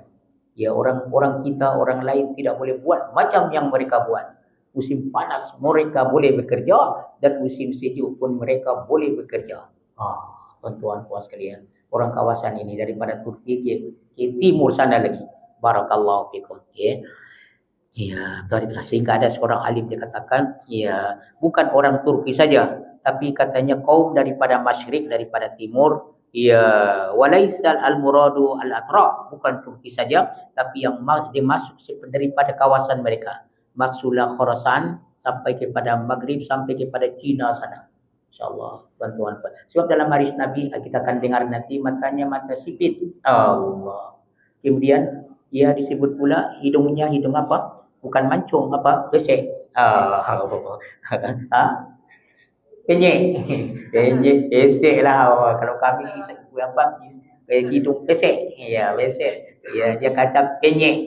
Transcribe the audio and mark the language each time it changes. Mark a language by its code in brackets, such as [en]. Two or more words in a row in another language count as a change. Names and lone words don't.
[ms] Ya, orang-orang kita, orang lain tidak boleh buat macam yang mereka buat. Musim panas mereka boleh bekerja, dan musim sejuk pun mereka boleh bekerja. Tuan-tuan puan sekalian, orang kawasan ini daripada Turki ke timur sana lagi. [ar] Barakallahu fikum. [ms] Ya. Ya, sehingga ada seorang alim dia katakan, ya, bukan orang Turki saja, tapi katanya kaum daripada masyrik, daripada timur, [ar] ya, walaisal al-muradu al-atraf, [ms] bukan Turki saja, tapi yang dimasuk daripada kawasan mereka. Maksudnya Khorasan sampai kepada Maghrib, sampai kepada Cina sana. InsyaAllah, tuan-tuan. Sebab dalam hadis Nabi kita akan dengar nanti, matanya mata sipit. Allah. Kemudian ia disebut pula hidungnya hidung apa? Bukan mancung, apa? Besek. Penyek. Penyek, besek lah. Kalau kami apa? Hidung besek. Ya, besek. Ya, dia kata penyek.